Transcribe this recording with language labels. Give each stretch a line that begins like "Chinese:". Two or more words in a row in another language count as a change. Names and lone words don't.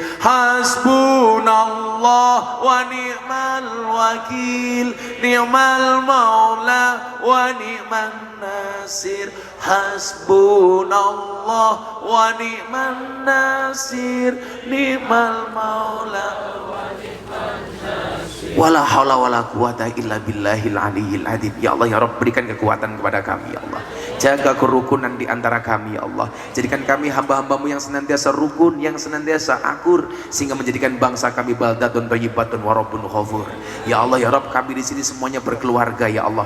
Arabic: حسبنا الله ونعم الوكيل نعم المولى ونعم النصير. حسبنا الله ونعم النصير نعم المولى ونعم النصير. ولا حول ولا قوة إلا بالله العلي العظيم. يا الله يا رب,
Indonesian: berikan kekuatan kepada kami
Arabic: يا الله.
Indonesian: Jaga kerukunan di antara kami
Arabic: يا الله.
Indonesian: Jadikan kami hamba-hambamu yang senantiasa rukun, yang senantiasa akur, sehingga menjadikan bangsa kami
Arabic: بلدة طيبة ورب غفور. يا الله يا رب,
Indonesian: kami di sini semuanya berkeluarga
Arabic: يا الله.